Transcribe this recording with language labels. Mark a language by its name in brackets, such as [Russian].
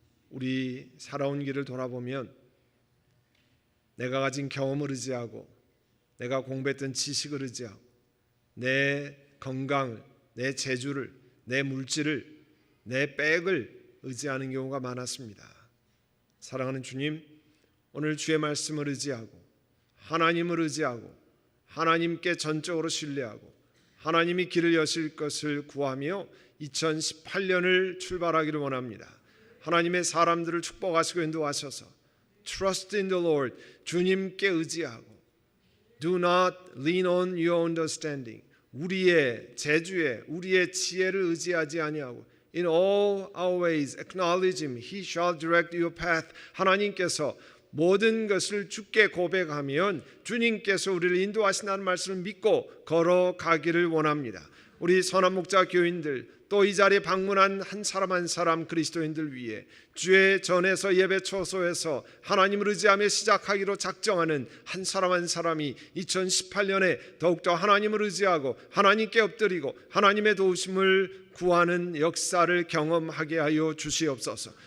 [Korean] 우리 살아온 길을 돌아보면 내가 가진 경험을 의지하고 내가 공부했던 지식을 의지하고 내 건강을, 내 재주를, 내 물질을, 내 백을 의지하는 경우가 많았습니다. 사랑하는 주님, 오늘 주의 말씀을 의지하고 하나님을 의지하고 하나님께 전적으로 신뢰하고 하나님이 길을 여실 것을 구하며 2018년을 출발하기를 원합니다. 하나님의 사람들을 축복하시고 인도하셔서 [English] Trust in the Lord, [Korean] 주님께 의지하고 [English] Do not lean on your understanding, [Korean] 우리의 재주에 우리의 지혜를 의지하지 아니하고 [English] In all our ways acknowledge Him, He shall direct your path. [Korean] 하나님께서 모든 것을 주께 고백하면 주님께서 우리를 인도하신다는 말씀을 믿고 걸어가기를 원합니다. 우리 선한 목자 교인들 또 이 자리에 방문한 한 사람 한 사람 그리스도인들 위해 주의 전에서 예배 초소에서 하나님을 의지하며 시작하기로 작정하는 한 사람 한 사람이 2018년에 더욱더 하나님을 의지하고 하나님께 엎드리고 하나님의 도우심을 구하는 역사를 경험하게 하여 주시옵소서.